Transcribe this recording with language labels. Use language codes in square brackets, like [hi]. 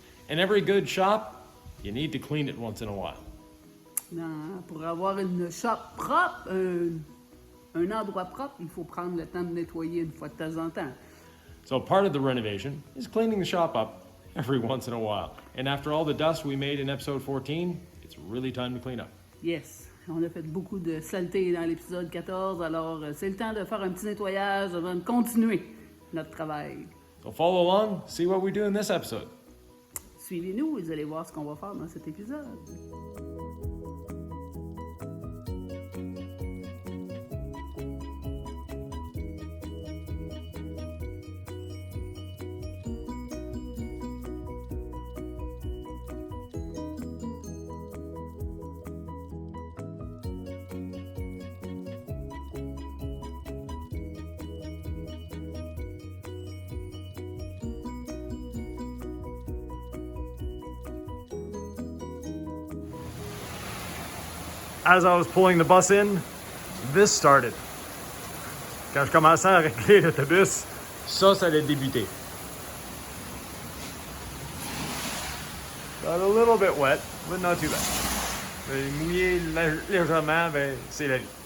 [en] In every good shop, you need to clean it once in a while. [fr] Pour avoir une shop propre, un endroit propre, il faut prendre le temps de nettoyer une fois de temps en temps. [en] So part of the renovation is cleaning the shop up every once in a while. And after all the dust we made in episode 14, it's really time to clean up. [fr] Yes, on a fait beaucoup de saleté dans l'épisode 14, alors c'est le temps de faire un petit nettoyage avant de continuer notre travail. [en] So follow along, see what we do in this episode. [fr] Suivez-nous et vous allez voir ce qu'on va faire dans cet épisode. [en] As I was pulling the bus in, this started. [fr] Quand je commençais à régler l'autobus, ça allait débuter. [en] Got a little bit wet, but not too bad. [fr] Mais mouillé légèrement, ben, c'est la vie.